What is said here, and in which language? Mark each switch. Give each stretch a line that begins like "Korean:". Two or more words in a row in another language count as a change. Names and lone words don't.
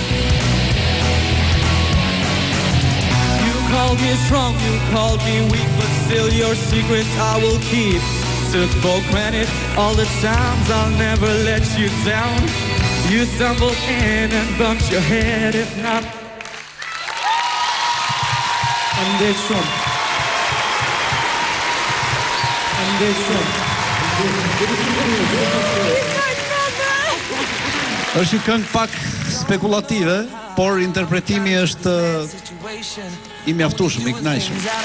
English: You called me strong, you called me weak, but still your secrets I will keep. Took for granted all the times I'll never let you down. You stumbled in and bumped your head, if not. I'm shumë.
Albanian: Është një këngë pak spekulative, por interpretimi është i mjaftueshëm, i kënaqshëm.